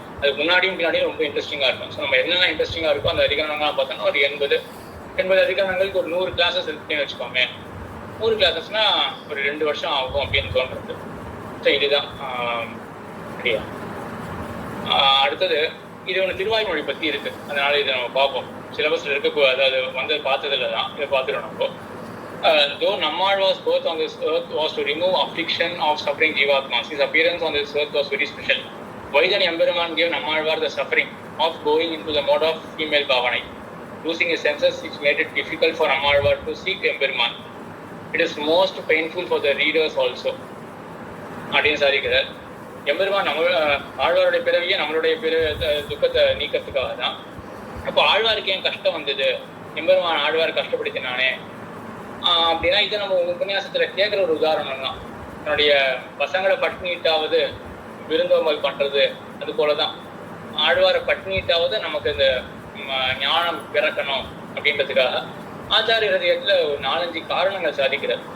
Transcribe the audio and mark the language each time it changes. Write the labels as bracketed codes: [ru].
[ta] அதுக்கு முன்னாடியும் பின்னாடியும் ரொம்ப இன்ட்ரெஸ்டிங்காக இருக்கும். ஸோ நம்ம என்னென்ன இன்ட்ரெஸ்டிங்காக இருக்கும் அந்த அதிகரணங்கள்லாம் பார்த்தோம்னா ஒரு 80 அதிகரணங்களுக்கு ஒரு 100 கிளாஸஸ் இருக்குன்னு வச்சுக்கோமே. 100 கிளாஸஸ்னா ஒரு 2 வருஷம் ஆகும் அப்படின்னு தோன்றது. ஸோ இதுதான் சரியா. அடுத்தது இது ஒன்று திருவாய்மொழி பற்றி இருக்கு, அதனால இதை நம்ம பார்ப்போம். சிலபஸ்ல இருக்க, அதாவது வந்து பார்த்ததில்ல தான், இதை பார்த்துடும் நம்ம. [en] Though Nammalvar's birth on this earth was to remove affliction of suffering Jivatmas, his appearance on this earth was very special. Why then Emperuman gave Nammalvar the suffering of going into the mode of female Bhavanai? Losing his senses, which made it difficult for Nammalvar to seek Emperuman. It is most painful for the readers also. [ta] அப்படின்னு சாதிக்கிறார். எம்பெருமான் ஆழ்வாருடைய பிறவியே நம்மளுடைய துக்கத்தை நீக்கிறதுக்காக தான். அப்போ ஆழ்வாருக்கு ஏன் கஷ்டம் வந்தது, எம்பெருமான் ஆழ்வார் கஷ்டப்படுத்தினானே அப்படின்னா, இதை நம்ம உபன்யாசத்துல கேட்குற ஒரு உதாரணம் தான். தன்னுடைய பசங்களை பட்டினிட்டாவது விருந்தோம்பல் பண்றது, அது போலதான் ஆழ்வாரை பட்டினிட்டாவது நமக்கு இந்த ஞானம் பிறக்கணும் அப்படின்றதுக்காக ஆச்சாரிய ஹிருதயத்துல ஒரு 4-5 காரணங்கள் சாதிக்கிறார்.